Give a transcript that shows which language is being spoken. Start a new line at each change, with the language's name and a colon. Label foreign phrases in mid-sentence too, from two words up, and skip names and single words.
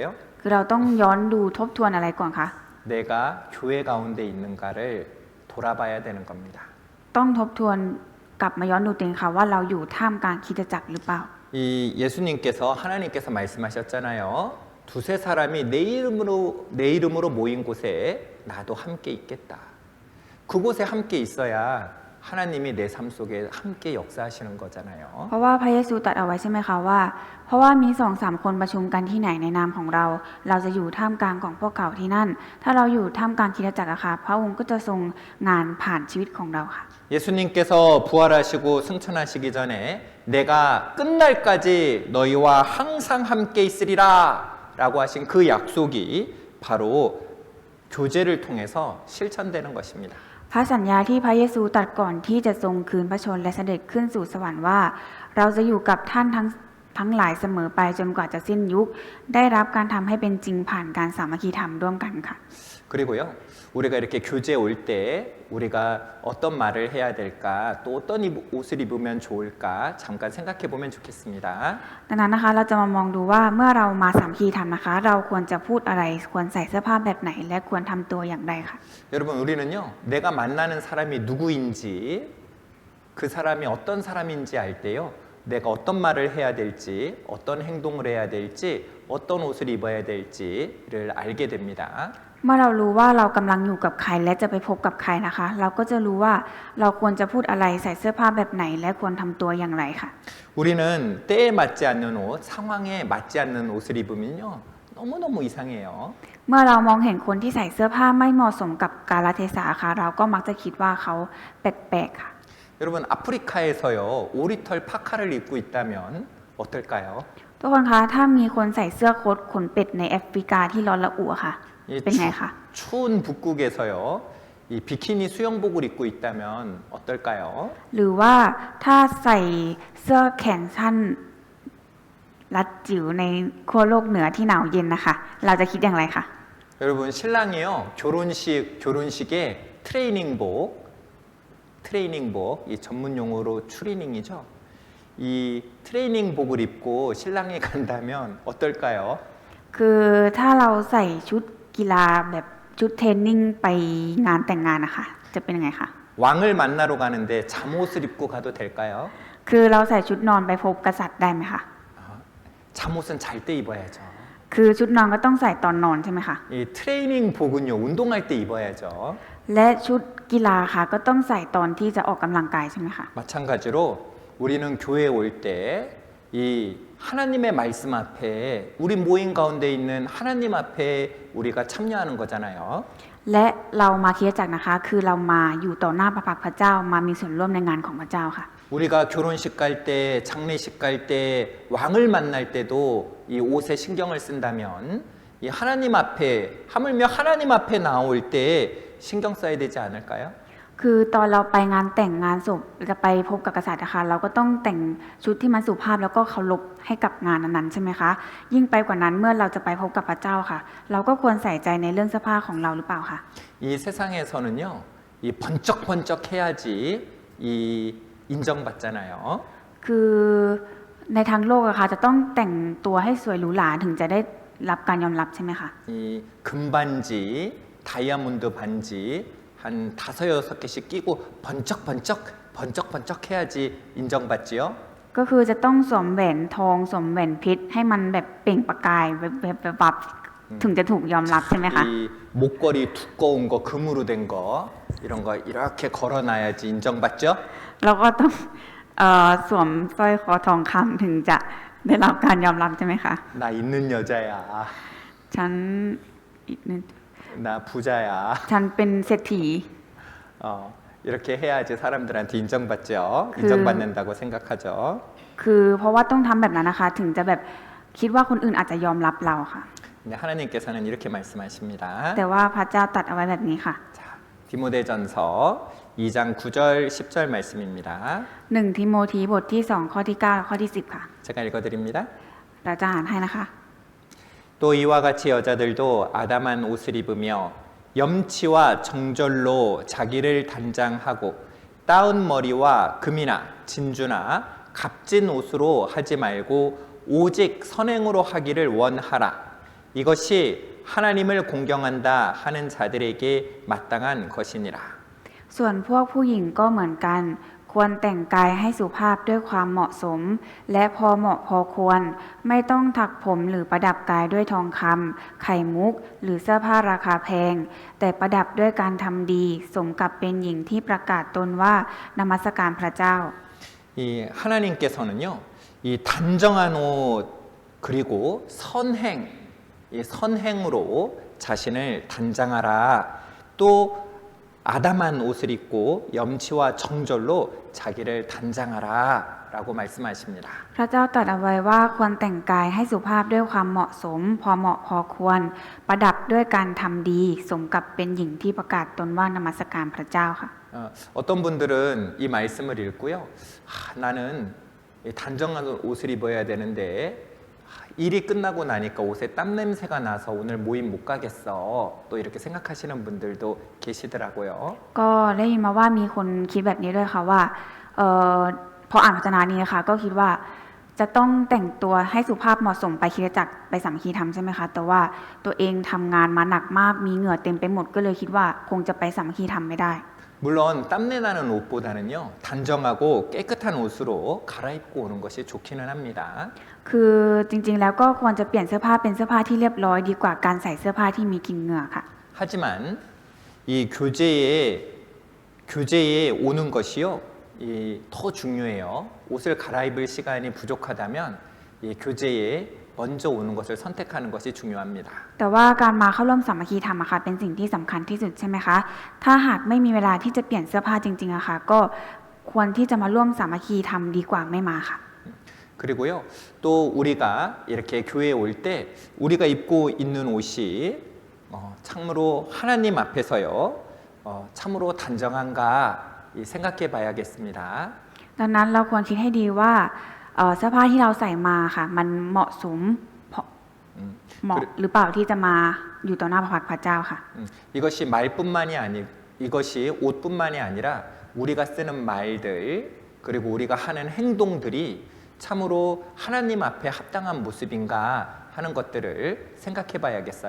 Thai: คือเราต้องย้อนดูทบทวนอะไรก่อนคะ
Korean: 내가 교회 가운데 있는가를 돌아봐야 되는 겁니다.
Thai: ต้องทบทวนกลับมาย้อนดูตัวเองค่ะว่าเราอยู่ท่ามกลางคริสตจักรหรือเปล่า
Korean: 이 예수님께서 하나님께서 말씀하셨잖아요. 두세 사람이 내 이름으로 모인 곳에 나도 함께 있겠다. 그곳에 함께 있어야 하나님이 내 삶 속에 함께 역사하시는 거잖아요.
Thai: เพราะว่าพระเยซูตรัสเอาไว้ใช่ไหมคะว่า เพราะว่ามีสองสามคนประชุมกันที่ไหนในนามของเรา เราจะอยู่ท่ามกลางของพวกเขาที่นั่น ถ้าเราอยู่ท่ามกลางคริสตจักรอะค่ะพระองค์ก็จะทรงงานผ่านชีวิตของเราค่ะ
Korean: 예수님께서 부활하시고 승천하시기 전에 내가 끝날까지 너희와 항상 함께 있으리라 라고 하신 그 약속이 바로 교제를 통해서 실천되는 것입니다.
Thai: พระสัญญาที่พระเยซูตรัสก่อนที่จะทรงคืนพระชนและเสด็จขึ้นสู่สวรรค์ว่า เราจะอยู่กับท่านทั้งหลายเสมอไปจนกว่าจะสิ้นยุค ได้รับการทำให้เป็นจริงผ่านการสามัคคีธรรมร่วมกันค่ะ
Korean: 그리고요, 우리가 이렇게 교제에 올 때 우리가 어떤 말을 해야 될까, 또 어떤 옷을 입으면 좋을까 잠깐 생각해 보면 좋겠습니다.
Thai: ดังนั้นนะคะเราจะมามองดูว่าเมื่อเรามาสามัคคีธรรมนะคะ เราควรจะพูดอะไรควรใส่เสื้อผ้าแบบไหน และควรทำตัวอย่างไรค่ะ
Korean: 여러분 우리는요, 내가 만나는 사람이 누구인지 그 사람이 어떤 사람인지 알 때요, 내가 어떤 말을 해야 될지, 어떤 행동을 해야 될지, 어떤 옷을 입어야 될지를 알게 됩니다.
Thai: เมื่อเรารู้ว่าเรากำลังอยู่กับใครและจะไปพบกับใครนะคะ เราก็จะรู้ว่าเราควรจะพูดอะไรใส่เสื้อผ้าแบบไหน และควรทำตัวอย่างไรค่ะ
Korean: 우리는 때에 맞지 않는 옷, 상황에 맞지 않는 옷을 입으면요, 너무너무 이상해요.
Thai: เมื่อเรามองเห็นคนที่ใส่เสื้อผ้าไม่เหมาะสมกับกาลเทศะค่ะ เราก็มักจะคิดว่าเขาแปลกๆค่ะ
Korean: 여러분 아프리카에서요, 오리털 파카를 입고 있다면 어떨까요?
Thai: ทุกคนคะถ้ามีคนใส่เสื้อโค้ทขนเป็ดในแอฟริกาที่ร้อนระอุค่ะ เป็นไงคะ
Korean: 추운 북극에서요, 이 비키니 수영복을 입고 있다면 어떨까요?
Thai: หรือว่าถ้าใส่เสื้อแขนสั้นรัดจิ๋วในขั้วโลกเหนือที่หนาวเย็นนะคะ เราจะคิดอย่างไรคะ
Korean: 여러분 신랑이요, 결혼식에 트레이닝복, 이 전문 용어로 추리닝이죠. 이 트레이닝복을 입고 신랑이 간다면 어떨까요?
Thai: คือถ้าเราใส่ชุดกีฬาแบบชุดเทรนนิ่งไปงานแต่งงานนะคะ จะเป็นยังไงคะ
Korean: 왕을 만나러 가는데 잠옷을 입고 가도 될까요?
Thai: คือเราใส่ชุดนอนไปพบกษัตริย์ได้ไหมคะ
Korean: 잠옷은 잘 때 입어야죠.
Thai: คือชุดนอนก็ต้องใส่ตอนนอนใช่ไหมคะ
Korean: 이 트레이닝복은요, 운동할 때 입어야죠.
Thai: และชุดกีฬาค่ะก็ต้องใส่ตอนที่จะออกกำลังกายใช่ไหมคะ
Korean: 마찬가지로 우리는 교회에 올 때 이 하나님의 말씀 앞에 우리 모임 가운데 있는 하나님 앞에 우리가 참여하는 거잖아요.
Thai: และเรามาคริสตจักรนะคะ คือเรามาอยู่ต่อหน้าพระพักตร์พระเจ้ามามีส่วนร่วมในงานของพระเจ้าค่ะ
Korean: 우리가 결혼식 갈 때, 장례식 갈 때, 왕을 만날 때도 이 옷에 신경을 쓴다면 이 하나님 앞에, 하물며 하나님 앞에 나올 때 신경 써야 되지 않을까요?
Thai: คือตอนเราไปงานแต่งงานศพจะไปพบกับกษัตริย์นะคะเราก็ต้องแต่งชุดที่มันสุภาพแล้วก็เคารพให้กับงานนั้นๆใช่ไหมคะยิ่งไปกว่านั้นเมื่อเราจะไปพบกับพระเจ้าค่ะ เราก็ควรใส่ใจในเรื่องเสื้อผ้าของเราหรือเปล่าคะ
Korean: 이 세상에서는요, 이 번쩍번쩍 해야지 이 인정받잖아요.
Thai: คือในทางโลกอะค่ะจะต้องแต่งตัวให้สวยหรูหราถึงจะได้รับการยอมรับใช่ไหมคะ
Korean: 이 금반지, 다이아몬드 반지 한 5-6개씩 끼고 번쩍번쩍 해야지 인정받지요.
Thai: ก็คือจะต้องสวมแหวนทองสวมแหวนเพชรให้มันแบบเปล่งประกายแบบถึงจะถูกยอมรับใช่ไหมคะ
Korean: 이 목걸이 두꺼운 거 금으로 된 거 이런 거 이렇게 걸어놔야지 인정받죠.
Thai: เราก็ต้องสวมสร้อยคอทองคำถึงจะได้รับการยอมรับใช่ไหมคะ
Korean: 나 있는 여자야.
Thai: ฉันอีกนิด
Korean: 나 부자야.
Thai: ฉันเป็นเศรษฐี
Korean: 이렇게 해야지 사람들한테 인정받죠. 그- 인정받는다고 생각하죠.
Thai: คือเพราะว่าต้องทำแบบนั้นนะคะ ถึงจะแบบคิดว่าคนอื่นอาจจะยอมรับเราค่ะ
Korean: 근데 하나님께서는 이렇게 말씀하십니다.
Thai: แต่ว่าพระเจ้าตรัดเอาไว้แบบนี้ค่ะ
Korean: 자, 디모데전서 2장 9절 10절 말씀입니다.
Thai: 1 ทิโมธีบทที่ 2 ข้อที่ 9 และข้อที่ 10 ค่ะ
Korean: 제가 읽어드립니다.
Thai: เราจะอ่านให้นะคะ
Korean: 또 이와 같이 여자들도 아담한 옷을 입으며 염치와 정절로 자기를 단장하고 따은 머리와 금이나 진주나 값진 옷으로 하지 말고 오직 선행으로 하기를 원하라. 이것이 하나님을 공경한다 하는 자들에게 마땅한 것이니라.
Thai: ส่วนพวกผู้หญิงก็เหมือนกัน ควรแต่งกายให้สุภาพด้วยความเหมาะสม และพอเหมาะพอควร ไม่ต้องถักผมหรือประดับกายด้วยทองคำไข่มุก หรือเสื้อผ้าราคาแพง แต่ประดับด้วยการทำดี สมกับเป็นหญิงที่ประกาศตนว่านมัสการพระเจ้า
Korean: 이 하나님께서는요, 이 단정한 옷 그리고 선행, 이 선행으로 자신을 단장하라. 또 아담한 옷을 입고 염치와 정절로 자기를 단장하라라고 말씀하십니다.
Thai: พระเจ้าตรัสเอาไว้ว่าควรแต่งกายให้สุภาพด้วยความเหมาะสม พอเหมาะพอควร ประดับด้วยการทำดี สมกับเป็นหญิงที่ประกาศตนว่านมัสการพระเจ้าค่ะ
Korean: 어떤 분들은 이 말씀을 읽고요, 나는 이 단정한 옷을 입어야 되는데 일이 끝나고 나니까 옷에 땀 냄새가 나서 오늘 모임 못 가겠어. 또 이렇게 생각하시는 분들도 계시더라고요.
Thai: ก็ได้ยินมาว่ามีคนคิดแบบนี้ด้วยค่ะว่าพออ่านพระวจนะนี้ค่ะก็คิดว่าจะต้องแต่งตัวให้สุภาพเหมาะสมไปคริสตจักรไปสามัคคีธรรมใช่ไหมคะแต่ว่าตัวเองทำงานมาหนักมากมีเหงื่อเต็มไปหมดก็เลยคิดว่าคงจะไปสามัคคีธรรมไม่ได้
Korean: 물론 땀내 나는 옷보다는요, 단정하고 깨끗한 옷으로 갈아입고 오는 것이 좋기는 합니다.
Thai: คือจริงๆแล้วก็ควรจะเปลี่ยนเสื้อผ้าเป็นเสื้อผ้าที่เรียบร้อยดีกว่าการใส่เสื้อผ้าที่มีกลิ่นเหงื่อค่ะ
Korean: 하지만 이 교제에 오는 것이요, 더 중요해요. 옷을 갈아입을 시간이 부족하다면 이 교제에 먼저 오는 것을 선택하는 것이 중요합니다.
Thai: แต่ว่าการมาเข้าร่วมสามัคคีธรรมอะค่ะเป็นสิ่งที่สำคัญที่สุดใช่ไหมคะถ้าหากไม่มีเวลาที่จะเปลี่ยนเสื้อผ้าจริงๆอะค่ะก็ควรที่จะมาร่วมสามัคคีธรรมดีกว่าไม่มาค่ะ
Korean: 그리고요, 또 우리가 이렇게 교회에 올 때 우리가 입고 있는 옷이 참으로 하나님 앞에서요, 참으로 단정한가 생각해 봐야겠습니다.
Thai: ดังนั้นเราควรคิดให้ดีว่าเสื้อผ้าที่เราใส่มาค่ะมันเหมาะสมเหมาะหรือเปล่าที่จะมาอยู่ต่อหน้าพระพักตร์พระเจ้าค่ะ
Korean: 이것이 말뿐만이 이것이 옷뿐만이 아니라 우리가 쓰는 말들 그리고 우리가 하는 행동들이 참으로 하나님 앞에 합당한 모습인가 하는 것들을 생각해 봐야겠어요.